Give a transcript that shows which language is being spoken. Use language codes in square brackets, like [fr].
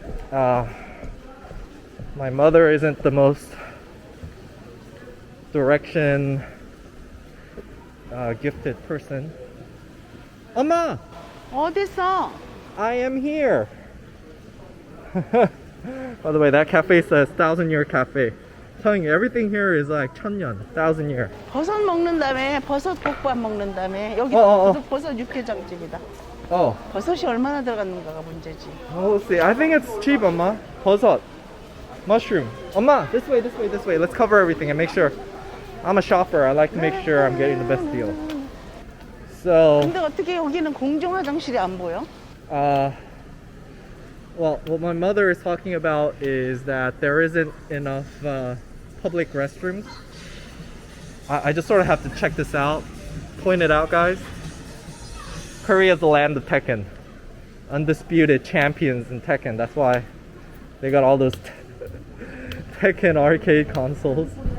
[en] My mother isn't the most direction gifted person. [ko] 엄마, 어딨어? [en] I am here. By the way, that cafe says 1,000-year cafe. Telling you, everything here is like 1,000년, 1,000-year. [ko] 버섯 먹는다며. 버섯 볶밥 먹는다며. 여기 버섯 육개장집이다. [en] Oh. [ko] 버섯이 얼마나 들어갔는가가 문제지. [en] Oh, let's see. I think it's cheap, 엄마. [ko] 버섯. Mushroom. [en] 엄마, this way, this way, this way. Let's cover everything and make sure. I'm a shopper. I like to make sure I'm getting the best deal. So, [ko] 근데 어떻게 여기는 공중 화장실이 안 보여? [en] well, what my mother is talking about is that there isn't enough public restrooms. I just sort of have to check this out. Point it out, guys. Korea is the land of Tekken. Undisputed champions in Tekken. That's why they got all those Tekken arcade consoles.